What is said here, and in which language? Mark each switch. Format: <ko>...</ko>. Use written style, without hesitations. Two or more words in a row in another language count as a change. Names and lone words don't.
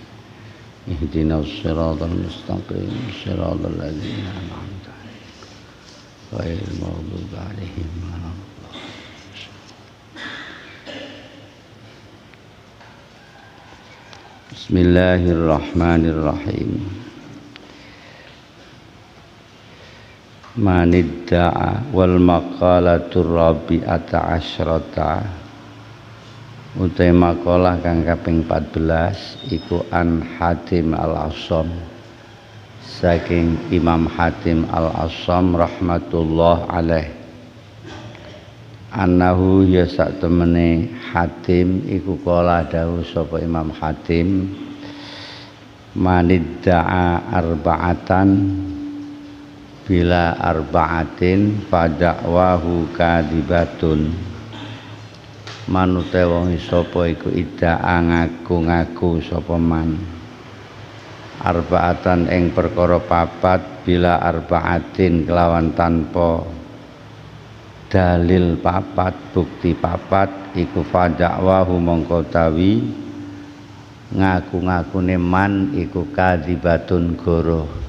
<ar>اهدنا الصراط المستقيم صراط الذين أنعمت عليهم غير المغضوب عليهم ولا الضالين. Bismillahirrahmanirrahim. من ادعى والمقالة الرابعة عشرة.</ar> <jv>Utai makalah kang kaping 14 iku an Hatim al-Asham, saking Imam Hatim al-Asham</jv> <ar>رحمة الله عليه.</ar> <jv>Annahu ya sak temene Hatim iku kala dawuh sapa Imam Hatim,</jv> <ar>من ادعى أربعة بلا أربعة فدعواه كاذبة.</ar> <jv>Manute wong sapa iku idda'a ngaku-ngaku sapa</jv> <ar>من أربعة</ar> <jv>ing perkara papat</jv> <ar>بلا أربعة</ar> <jv>kelawan tanpa dalil papat, bukti papat iku fada'wahu mongko tawi ngaku-ngakune man iku kadibatun goro.</jv>